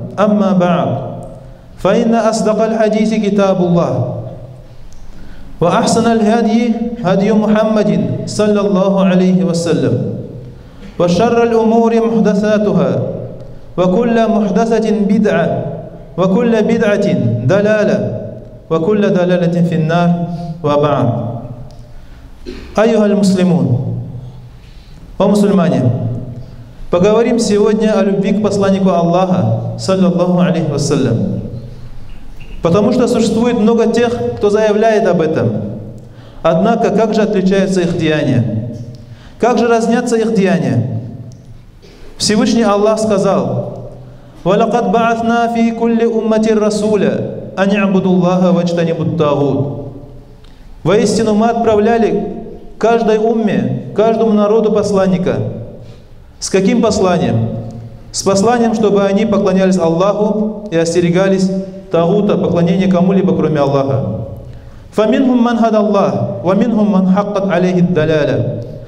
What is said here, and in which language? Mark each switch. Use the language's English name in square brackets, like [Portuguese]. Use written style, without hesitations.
[Arabic] أما بعد فإن أصدق الحديث كتاب الله وأحسن الهدي هدي محمد صلى الله عليه وسلم وشر الأمور محدثاتها وكل محدثة بدعة وكل بدعة ضلالة وكل ضلالة في النار. وبعد. أيها المسلمون, [Russian] о мусульмане, поговорим сегодня о любви к посланнику Аллаха, саллаллаху алейхи вассалям. Потому что существует много тех, кто заявляет об этом. Однако, как же отличаются их деяния? Как же разнятся их деяния? Всевышний Аллах сказал: [Arabic] وَلَقَدْ بَعَثْنَا فِي كُلِّ أُمَّةٍ رَسُولًا أَنِ اعْبُدُوا اللَّهَ وَاجْتَنِبُوا الطَّاغُوتَ. [Russian] Воистину мы отправляли каждой умме, каждому народу посланника. С каким посланием? С посланием, чтобы они поклонялись Аллаху и остерегались тагута, поклонения кому-либо, кроме Аллаха. [Arabic] فَمِنْهُمْ مَنْ هَدَى اللَّهُ وَمِنْهُمْ مَنْ حَقَّتْ عَلَيْهِ الدَّلَالَةُ.